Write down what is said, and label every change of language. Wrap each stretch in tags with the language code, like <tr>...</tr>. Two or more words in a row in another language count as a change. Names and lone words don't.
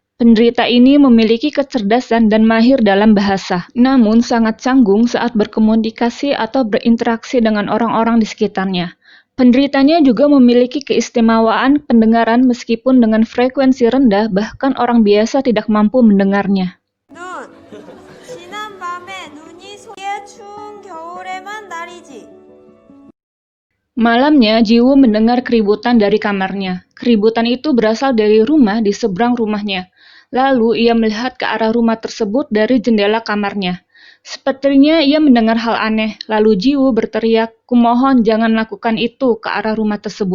<id>Penderita ini memiliki kecerdasan dan mahir dalam bahasa, namun sangat canggung saat berkomunikasi atau berinteraksi dengan orang-orang di sekitarnya. Penderitanya juga memiliki keistimewaan pendengaran meskipun dengan frekuensi rendah, bahkan orang biasa tidak mampu mendengarnya.</id> <ko>눈, 지난 밤에 눈이 추운 겨울에만 날이지.</ko> <id>Malamnya, Ji-woo mendengar keributan dari kamarnya. Keributan itu berasal dari rumah di seberang rumahnya. Lalu ia melihat ke arah rumah tersebut dari jendela kamarnya. Sepertinya ia mendengar hal aneh, lalu Ji-woo berteriak, "Kumohon jangan lakukan itu," ke arah rumah tersebut.</id>